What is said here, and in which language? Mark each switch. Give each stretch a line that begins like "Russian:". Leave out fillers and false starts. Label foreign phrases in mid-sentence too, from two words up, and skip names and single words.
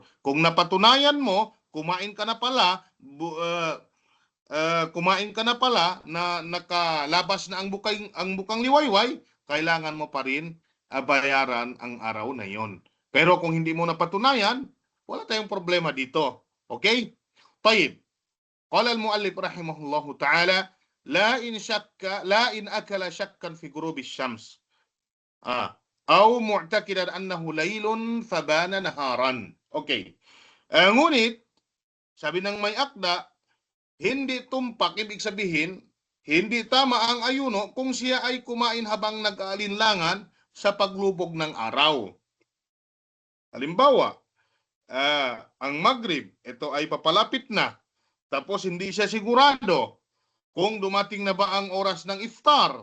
Filipino: Kung napatunayan mo, kumain ka na pala, na nakalabas na ang bukang liwayway, kailangan mo pa rin bayaran ang araw na yon. Pero kung hindi mo napatunayan, wala tayong problema dito. Okay? Tayyib.
Arabic: قال المؤلف رحمه الله تعالى، لا إن أكل شاكا في غروب الشمس. أو معتقدا أنه ليل فبان نهارا.
Filipino: Okay. Ngunit, sabi ng may akda, hindi tumpak, ibig sabihin, hindi tama ang ayuno kung siya ay kumain habang nag-aalinlangan sa paglubog ng araw. Halimbawa, ang Maghrib, ito ay papalapit na, tapos hindi siya sigurado kung dumating na ba ang oras ng iftar.